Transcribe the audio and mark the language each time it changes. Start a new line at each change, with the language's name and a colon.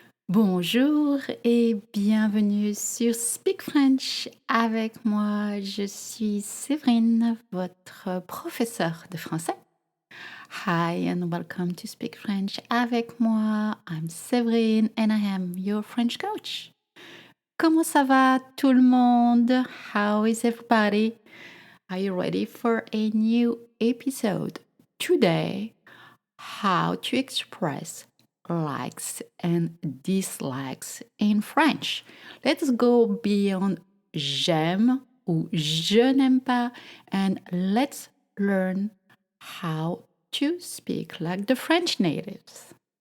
French: Bonjour et bienvenue sur Speak French. Avec moi, je suis Séverine, votre professeure de français.
English: Hi and welcome to Speak French.
French: Avec moi,
English: I'm Séverine and I am your French coach.
French: Comment ça va tout le monde?
English: How is everybody? Are you ready for a new episode? Today, how to express likes and dislikes in French. Let's go beyond
French: j'aime ou je n'aime pas
English: and let's learn how to speak like the French natives.